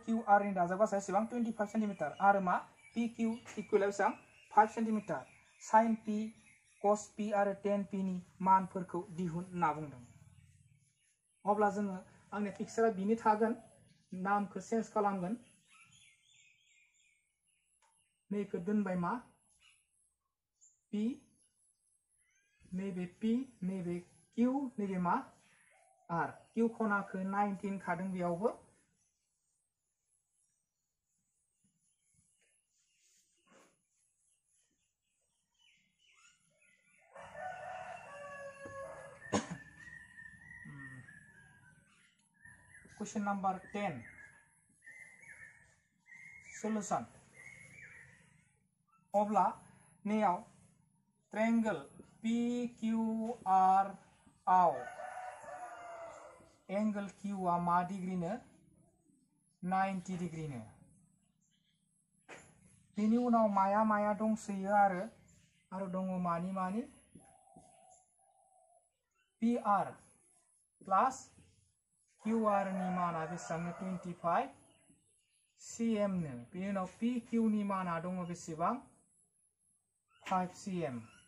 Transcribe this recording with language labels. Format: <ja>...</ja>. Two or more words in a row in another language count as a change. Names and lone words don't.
<brx>QR नि दाजाबगासै बेसेबां 25 सेन्टिमिटार आरो मा PQ इक्वल बेसेबां 5 सेन्टिमिटार</brx> <en>sin P cos P</en> <brx>आरो tan P नि मानफोरखौ दिहुन होनना बुंदों अब्ला जोङो आंनि पिक्चारा बिनि थागोन नामखौ चेन्ज खालामगोन नैखौ दोनबाय मा P नैबे P नैबे Q नैबे मा R Q खनाखौ 19 खादों बेयावबो</brx> <en>Question number 10 solution</en> <brx>अब्ला नेयाव ट्रायंगल PQR आव एंगल Q आ मा डिग्रीनो 90 डिग्रीनो बेनि उनाव माया दंसोयो आरो दङ मानि PR प्लस QR नि माना बेसेबां 25 cm नो बेनि उनाव PQ नि माना दङ बेसेबां 5 cm</brx>